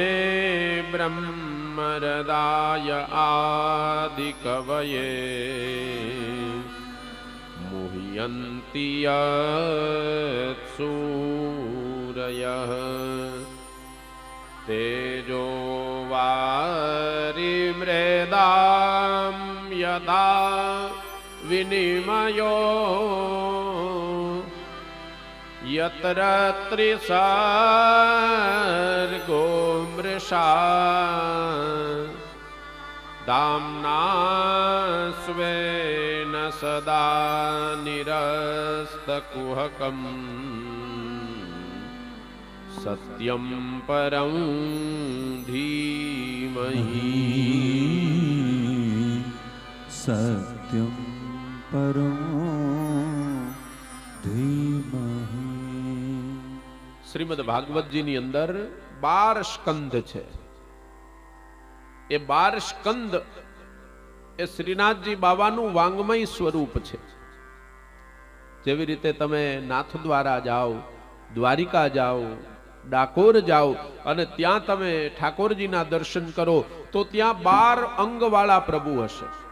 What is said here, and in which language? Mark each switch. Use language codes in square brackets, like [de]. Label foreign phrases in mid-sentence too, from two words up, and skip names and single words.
[sa] બ્રહ્મરદાય આદિકવયે મુહ્યન્તિ યત્સૂરયઃ તેજો વારિમૃદાં યદા વિનિમયો यत्र त्रिसर्गो मृषा दाम्ना स्वेन सदा निरस्तकुहकं सत्यं परं धीमहि सत्यं परं धीमहि। [gu] શ્રીમદ ભાગવતજીની અંદર 12 સ્કંદ છે. એ 12 સ્કંદ એ શ્રીનાથજી બાબાનું વાંગમય સ્વરૂપ છે. જેવી રીતે તમે નાથદ્વારા જાઓ, દ્વારિકા જાઓ, ડાકોર જાઓ અને ત્યાં તમે ઠાકોરજીના દર્શન કરો તો ત્યાં 12 અંગવાળા પ્રભુ હશે.